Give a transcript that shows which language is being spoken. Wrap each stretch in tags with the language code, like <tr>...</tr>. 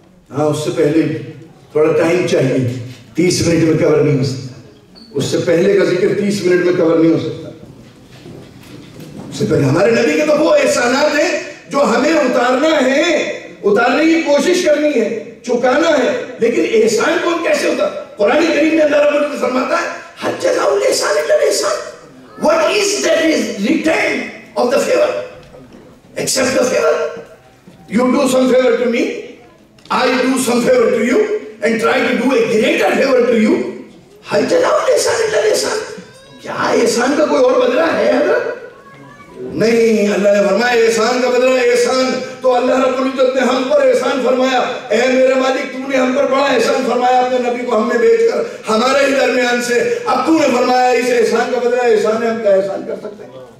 <ur>ہاں اس سے پہلے بھی تھوڑا ٹائم چاہیے، 30 منٹ میں کور نہیں ہو سکتا، اس سے پہلے کا ذکر 30 منٹ میں کور نہیں ہو سکتا۔ اس سے پہلے ہمارے نبی کے تو وہ احسانات ہیں جو ہمیں اتارنا ہے، اتارنے کی کوشش کرنی ہے، چکانا ہے، لیکن احسان کو کیسے اتار؟ قرآن کریم میں اللہ رب العزت فرماتا ہے</ur> <ar>حَلْ جَزَاءُ الْإِحْسَانِ إِلَّا الْإِحْسَانُ.</ar> <en>What is that is return of the favor except the favor? You do some favor to me, I do some favor to you and try to do a greater favor to you.</en> <ar>حَلْ جَزَاءُ الْإِحْسَانِ إِلَّا الْإِحْسَانُ.</ar> <ur>کیا احسان کا کوئی اور بدلہ ہے حضرت؟ نہیں، اللہ نے فرمایا احسان کا بدلہ احسان، تو اللہ رب العزت نے ہم پر احسان فرمایا، اے میرے مالک تو نے ہم پر بڑا احسان فرمایا اپنے نبی کو ہم نے بھیج کر ہمارے ہی درمیان سے، اب تو نے فرمایا اس احسان کا بدلہ احسان ہے، ہم کیا احسان کر سکتے ہیں؟</ur>